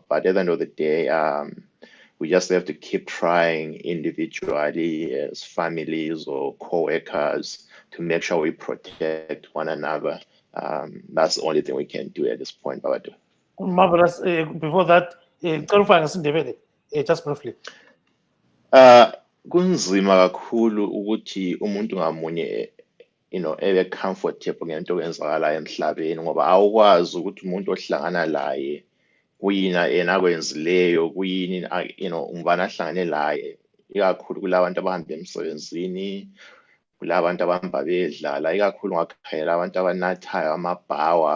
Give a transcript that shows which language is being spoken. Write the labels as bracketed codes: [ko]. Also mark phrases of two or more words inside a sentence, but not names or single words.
[en] But at the end of the day, we just have to keep trying individually as families or co-workers to make sure we protect one another. That's the only thing we can do at this point, Babadu. Marvelous. Before that, clarifying isindebele, just briefly. [nd] Kunzima kakhulu ukuthi umuntu ngamunye ebe comfortable ngento okwenzakalayo emhlabeni ngoba awukwazi ukuthi umuntu ohlangana laye kuyini yena akwenzileyo kuyini ngubani ahlangane laye, ikakhulu kulabantu abahamba emsebenzini, kulabantu abahamba bedlala, ikakhulu ngakhangela abantu abanathayo amabhawa.